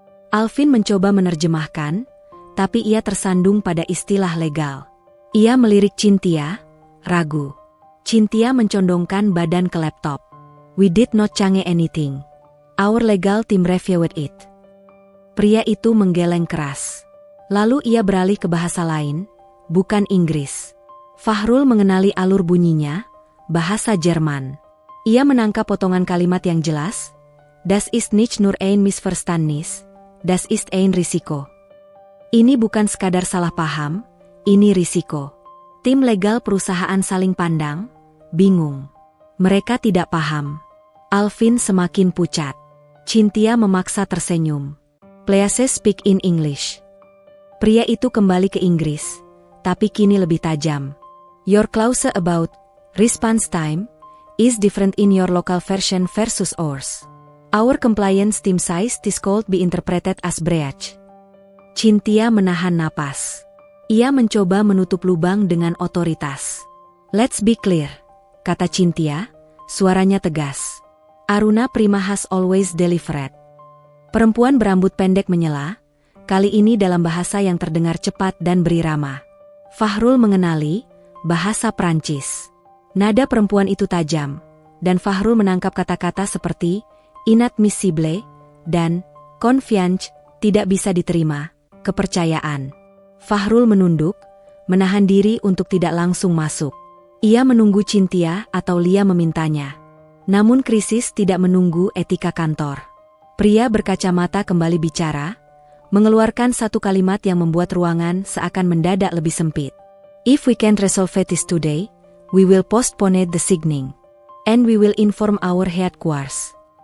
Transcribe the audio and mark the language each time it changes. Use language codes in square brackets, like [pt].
[id] Alvin mencoba menerjemahkan, tapi ia tersandung pada istilah legal. Ia melirik Cynthia, ragu. Cynthia mencondongkan badan ke laptop. [en] We did not change anything. Our legal team reviewed it. [id] Pria itu menggeleng keras. Lalu ia beralih ke bahasa lain, bukan Inggris. Fahrul mengenali alur bunyinya, bahasa Jerman. Ia menangkap potongan kalimat yang jelas. [de] Das ist nicht nur ein Missverständnis, das ist ein Risiko. [id] Ini bukan sekadar salah paham, ini risiko. Tim legal perusahaan saling pandang, bingung. Mereka tidak paham. Alvin semakin pucat. Cynthia memaksa tersenyum. [en] Please speak in English. [id] Pria itu kembali ke Inggris, tapi kini lebih tajam. [en] Your clause about response time is different in your local version versus ours. Our compliance team says this could be interpreted as breach. [id] Cynthia menahan napas. Ia mencoba menutup lubang dengan otoritas. [en] Let's be clear, [id] kata Cynthia, suaranya tegas. [en] Aruna Prima has always delivered. [id] Perempuan berambut pendek menyela, kali ini dalam bahasa yang terdengar cepat dan berirama. Fahrul mengenali bahasa Prancis. Nada perempuan itu tajam, dan Fahrul menangkap kata-kata seperti inadmissible dan confiance, tidak bisa diterima, kepercayaan. Fahrul menunduk, menahan diri untuk tidak langsung masuk. Ia menunggu Cynthia atau Lia memintanya. Namun krisis tidak menunggu etika kantor. Pria berkacamata kembali bicara, mengeluarkan satu kalimat yang membuat ruangan seakan mendadak lebih sempit. [en] If we can't resolve this today, we will postpone the signing. And we will inform our headquarters.